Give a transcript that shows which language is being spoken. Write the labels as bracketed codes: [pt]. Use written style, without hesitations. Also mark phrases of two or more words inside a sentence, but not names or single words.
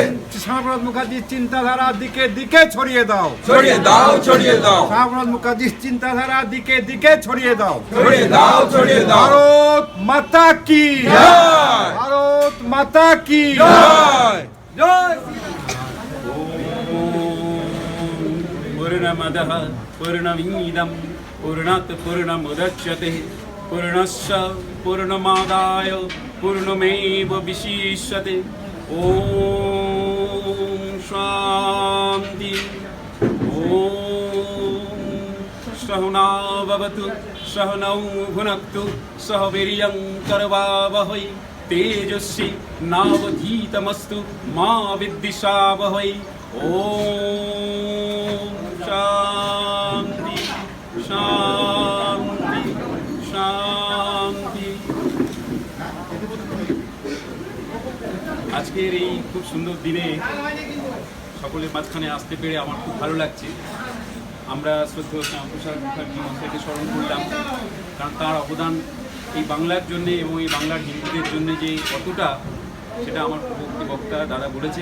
[bn] শ্যামাপ্রসাদ মুখার্জির চিন্তাধারা দিকে দিকে ছড়িয়ে দাও, ছড়িয়ে দাও, ছড়িয়ে দাও। শ্যামাপ্রসাদ মুখার্জির চিন্তাধারা দিকে দিকে ছড়িয়ে দাও, ছড়িয়ে দাও, ছড়িয়ে দাও। [hi] भारत माता की [bn] জয়, [hi] भारत माता की [bn] জয়, জয়। [sa] पूर्णमदः पूर्णमिदं पूर्णात् पूर्णमुदच्यते पूर्णस्य पूर्णमादाय पूर्णमेवावशिष्यते। ॐ शान्ति। ॐ सहना भवतु सहनौ भुनक्तु सह वीर्यं करवावहै तेजस्वी नावधीतमस्तु मा विद्विषावहै। ॐ शान्ति शान्ति शान्ति। [bn] আজকের এই খুব সুন্দর দিনে সকলের মাঝখানে আসতে পেরে আমার খুব ভালো লাগছে। আমরা শ্রদ্ধেয় শ্যামাপ্রসাদ মুখার্জি মহাশয়কে স্মরণ করলাম, কারণ তার অবদান এই বাংলার জন্যে এবং এই বাংলার হিন্দুদের জন্য যে কতটা, সেটা আমার পূর্ববর্তী বক্তা দাদা বলেছেন।